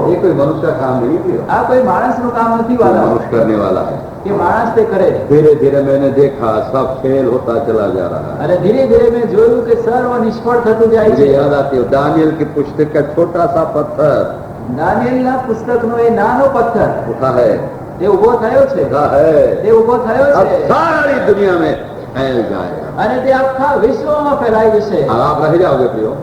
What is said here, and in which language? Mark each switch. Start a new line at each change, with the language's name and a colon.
Hindi: ये कोई मनुष्य का काम नहीं है,
Gujarati: આ કોઈ માણસનું કામ નથી
Hindi: ये
Gujarati: વાલા
Hindi: मनुष्य करने वाला है।
Gujarati: કે माणस તે કરે.
Hindi: धीरे धीरे मैंने देखा सब फेल होता चला जा रहा है।
Gujarati: અને ધીરે ધીરે મેં જોયું કે સર્વ નિષ્ફળ થતું જાય
Hindi: मुझे
Gujarati: છે.
Hindi: याद आती है दानियल की पुस्तक का छोटा सा पत्थर
Gujarati: દાનિયેલના પુસ્તકનો એ નાનો પથ્થર
Hindi: उठा है,
Gujarati: તે ઉભો થયો છે.
Hindi: उठा है,
Gujarati: તે ઉભો થયો
Hindi: अब
Gujarati: છે
Hindi: सारी दुनिया में फैल जाएगा।
Gujarati: અને તે આખા વિશ્વમાં ફેલાઈ જશે.
Hindi: अब आप रह जाओगे प्रियो।